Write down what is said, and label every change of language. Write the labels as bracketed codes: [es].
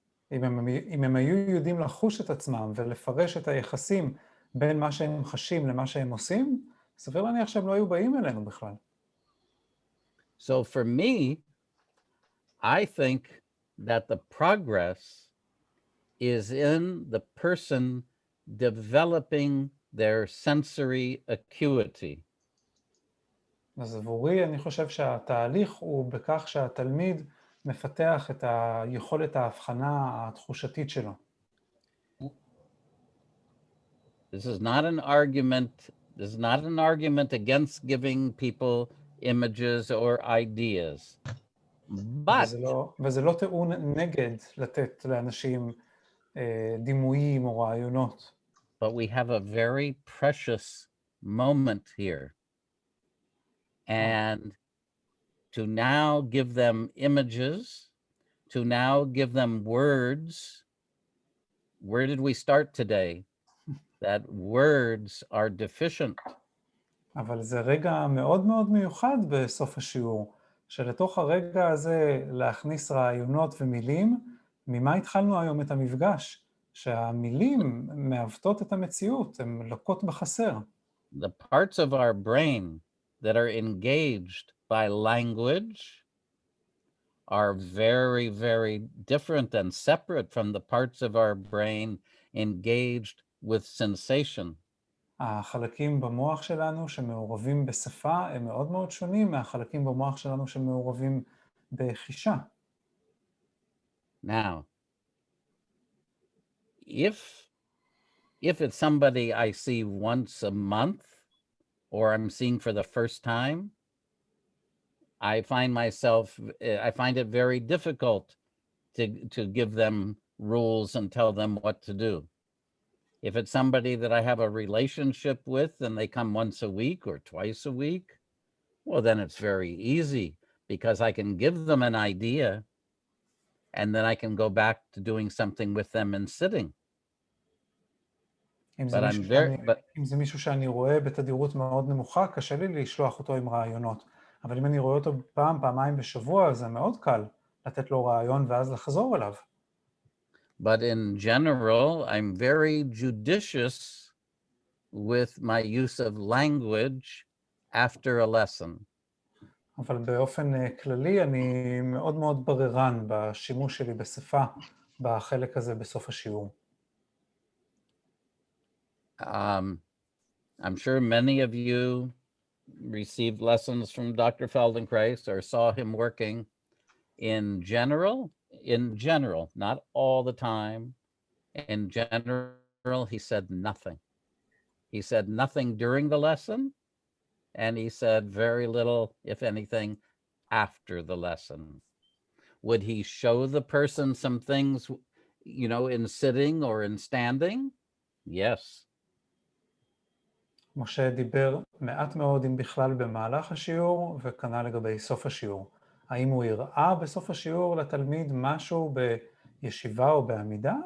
[he] אם הם היו יודעים לחוש את עצמם ולפרש את היחסים בין מה שהם חשים למה שהם עושים, סביר להניח שהם לא היו באים אלינו בכלל. [en] So for me, I think that the progress is in the person developing their sensory acuity. [he] אז עבורי אני חושב שהתהליך הוא בכך שהתלמיד מפתח את היכולת ההבחנה התחושתית שלו. [en] This is not an argument against giving people images or ideas. But [he] וזה לא טיעון נגד לתת לאנשים דימויים או רעיונות. [en] But we have a very precious moment here. And to now give them images, to now give them words. Where did we start today? That words are deficient. [he] אבל זה רגע מאוד מיוחד בסוף השיעור, שלתוך הרגע הזה להכניס רעיונות ומילים, ממה התחלנו היום את המפגש? שהמילים מעוותות את המציאות, הן לוקות בחסר. [en] The parts of our brain that are engaged by language are very, very different and separate from the parts of our brain engaged with sensation. [he] החלקים במוח שלנו שמעורבים בשפה הם מאוד שונים מהחלקים במוח שלנו שמעורבים בחישה. [en] Now, if it's somebody I see once a month or I'm seeing for the first time, I find it very difficult to give them rules and tell them what to do. If it's somebody that I have a relationship with and they come once a week or twice a week, well, then it's very easy because I can give them an idea and then I can go back to doing something with them and sitting. [he] אם זה מישהו שאני רואה בתדירות מאוד נמוכה, קשה לי לשלוח אותו עם רעיונות. אבל אם אני רואה אותו פעמיים בשבוע, זה מאוד קל לתת לו רעיון ואז לחזור אליו. [en] But in general, I'm very judicious with my use of language after a lesson. [he] אבל באופן כללי אני מאוד בררן בשימוש שלי בשפה בחלק הזה בסוף השיעור. [en] I'm sure many of you received lessons from Dr. Feldenkrais or saw him working. In general, not all the time. In general, he said nothing. He said nothing during the lesson, and he said very little, if anything, after the lesson. Would he show the person some things in sitting or in standing? Yes. [he] משה דיבר מעט מאוד אם בכלל במהלך השיעור, וכנ"ל לגבי סוף השיעור. האם הוא הראה בסוף השיעור לתלמיד משהו בישיבה או בעמידה?